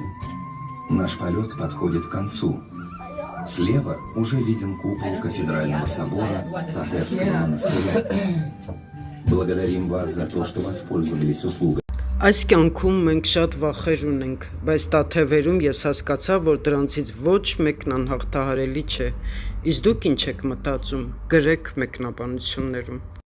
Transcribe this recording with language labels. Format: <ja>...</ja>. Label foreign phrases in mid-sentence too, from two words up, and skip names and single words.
<ru>Наш полет подходит к концу. Слева уже виден купол кафедрального собора Татевского монастыря. Благодарим вас за то, что воспользовались услугой.</ru> <hy>Այս կյանքում մենք շատ վախեր ունենք, բայց Տաթևերում ես հասկացա, որ դրանցից ոչ մեկն անհաղթահարելի չէ։ Իսկ դուք ինչ եք մտածում, գրեք մեկնաբանություններում։</hy>